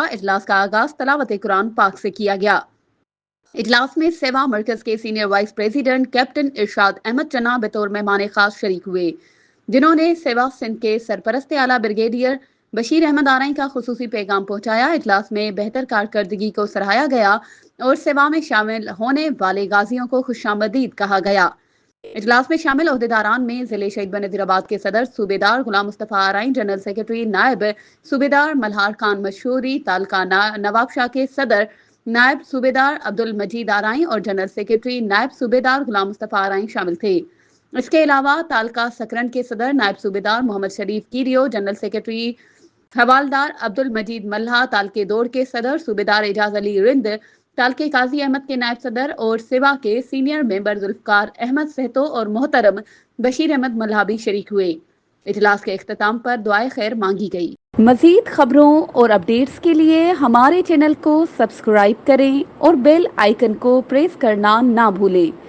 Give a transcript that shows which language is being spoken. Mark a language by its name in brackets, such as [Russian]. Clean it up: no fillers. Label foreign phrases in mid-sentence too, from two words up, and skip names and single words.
[Urdu] اجلاس کا آغاز تلاوت قرآن پاک سے کیا گیا۔ اجلاس میں سیوا مرکز کے [English] senior vice president [Urdu] کیپٹن ارشاد احمد چنا بطور مہمان خاص شریک ہوئے، جنہوں نے سیوا سندھ کے سرپرست اعلیٰ بریگیڈیئر بشیر احمد آر ای کا خصوصی پیغام پہنچایا. اجلاس میں بہتر کارکردگی کو سراہا گیا اور سیوا میں شامل ہونے والے غازیوں کو خوش آمدید کہا گیا. اجلاس میں شامل عہدیداران میں ضلع شہید بنجیرآباد کے صدر صوبیدار غلام مصطفیٰ آر ای, [English] general secretary [Urdu] نائب صوبیدار ملہار خان مشہوری، تعلقہ نوابشاہ کے صدر نائب صوبیدار عبدالمجید آر ای اور [English] general secretary [Urdu] نائب صوبیدار غلام مصطفیٰ آر ای شامل تھے. اس کے علاوہ تعلقہ سکرن کے صدر نائب صوبیدار محمد شریف کیریو, [English] general secretary [Urdu] حوالدار عبدالمجید ملاح، تعلقے دوڑ کے صدر صوبیدار اعجاز علی رند، تعلقے قاضی احمد کے نائب صدر اور سیوا کے [English] senior member [Urdu] ذوالفقار احمد سہتو اور محترم بشیر احمد ملاح بھی شریک ہوئے. اجلاس کے اختتام پر دعائے خیر مانگی گئی۔ مزید خبروں اور اپڈیٹس کے لیے ہمارے چینل کو سبسکرائب کریں اور [English] bell icon [Urdu] کو پریس کرنا نا بھولیں.